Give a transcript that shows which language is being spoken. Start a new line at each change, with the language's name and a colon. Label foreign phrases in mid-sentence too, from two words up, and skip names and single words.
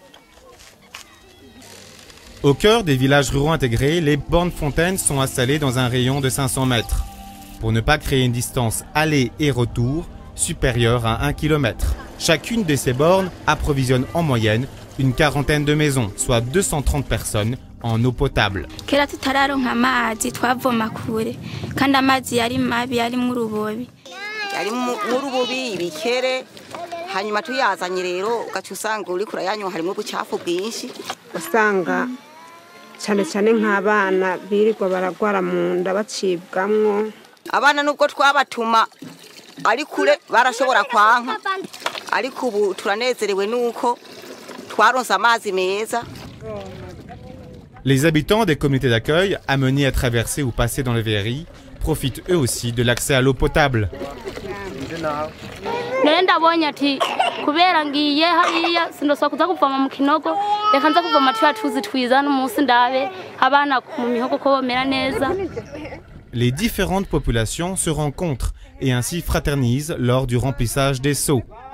French: Au cœur des villages ruraux intégrés, les bornes fontaines sont installées dans un rayon de 500 mètres pour ne pas créer une distance aller et retour supérieure à 1 km. Chacune de ces bornes approvisionne en moyenne une quarantaine de maisons, soit 230 personnes en eau potable.
Rundi: cyane cyane nk'abana birirwa baragwara mu nda bacibwamwo. Abana nubwo twabatuma ari kure barashobora kwanka, ariko ubu turanezerewe nuko twaronse amazi meza.
French: Les habitants des communautés d'accueil amenés à traverser ou passer dans le VRI profitent eux aussi de l'accès à l'eau potable. Les différentes populations se rencontrent et ainsi fraternisent lors du remplissage des seaux.